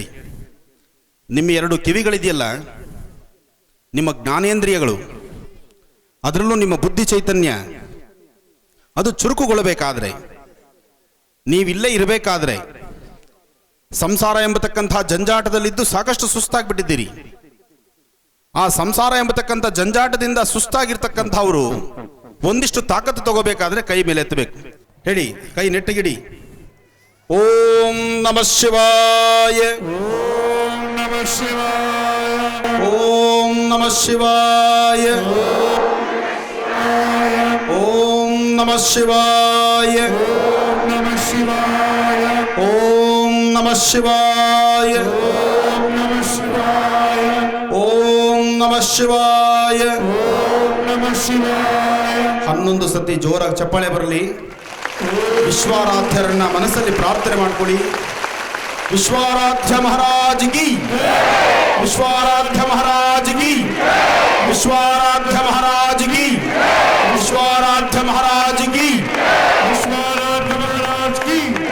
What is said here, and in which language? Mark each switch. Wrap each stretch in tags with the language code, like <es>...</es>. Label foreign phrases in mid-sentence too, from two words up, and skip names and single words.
<kn>ನಿಮ್ಮ 2 ಕಿವಿಗಳಿದೆಯಲ್ಲ, ನಿಮ್ಮ ಜ್ಞಾನೇಂದ್ರಿಯಗಳು, ಅದರಲ್ಲೂ ನಿಮ್ಮ ಬುದ್ಧಿ ಚೈತನ್ಯ ಅದು ಚುರುಕುಗೊಳ್ಳಬೇಕಾದ್ರೆ, ನೀವಿಲ್ಲೇ ಇರಬೇಕಾದ್ರೆ, ಸಂಸಾರ ಎಂಬತಕ್ಕಂಥ ಜಂಜಾಟದಲ್ಲಿದ್ದು ಸಾಕಷ್ಟು ಸುಸ್ತಾಗ್ಬಿಟ್ಟಿದ್ದೀರಿ. ಆ ಸಂಸಾರ ಎಂಬತಕ್ಕಂಥ ಜಂಜಾಟದಿಂದ ಸುಸ್ತಾಗಿರ್ತಕ್ಕಂಥವರು ಒಂದಿಷ್ಟು ತಾಕತ್ತು ತಗೋಬೇಕಾದ್ರೆ ಕೈ ಮೇಲೆ ಎತ್ತಬೇಕು. ಹೇಳಿ, ಕೈ ನೆಟ್ಟಗಿಡಿ.</kn> <sa>ಓಂ ನಮಃ ಶಿವಾಯ. ಓಂ ನಮಃ ಶಿವಾಯ. ಓಂ ನಮಃ ಶಿವಾಯ. ಓಂ ನಮಃ ಶಿವಾಯ. ಓಂ ನಮಃ ಶಿವಾಯ.</sa> <kn>11 ಸತಿ ಜೋರಾಗಿ ಚಪ್ಪಾಳೆ ಬರಲಿ. ವಿಶ್ವಾರಾಧ್ಯರನ್ನ ಮನಸ್ಸಲ್ಲಿ ಪ್ರಾರ್ಥನೆ ಮಾಡ್ಕೊಳ್ಳಿ. ವಿಶ್ವಾರಾಧ್ಯ ಮಹಾರಾಜ್ ಕಿ, ವಿಶ್ವಾರಾಧ್ಯ ಮಹಾರಾಜ್ ಕಿ, ವಿಶ್ವಾರಾಧ್ಯ ಮಹಾರಾಜ್ ಕಿ, ವಿಶ್ವಾರಾಧ್ಯ ಮಹಾರಾಜ್ ಕಿ, ವಿಶ್ವಾರಾಧ್ಯ ಮಹಾರಾಜ್ ಕಿ.</kn>